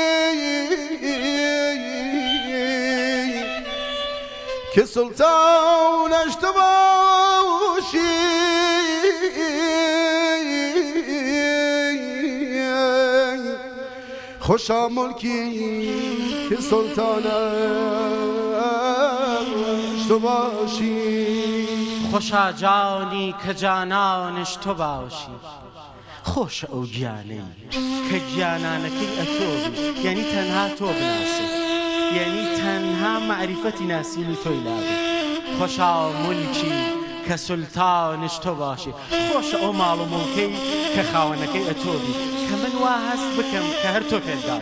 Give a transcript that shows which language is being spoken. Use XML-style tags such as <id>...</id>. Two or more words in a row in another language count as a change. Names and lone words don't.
<fa>که سلطانش تو باشی خوشا ملکی که سلطانش تو باشی خوشا جانی که جانانش تو باشی</fa> <ckb>خوش ئەو گیانەی کە گیانانەکەی ئەتۆبی یعنی تەنها تۆ بناسێ یعنی تەنها معریفەتی ناسینی تۆی لابێ</ckb> <fa>خۆشا مولکی کە سولتانش تۆ باشی</fa> <ckb>خۆشە ئەو ماڵ و مڵکەی کە خاوەنەکەی ئەتۆبی کە من وا هەست بکەم کە هەر تۆ پێداوە</ckb>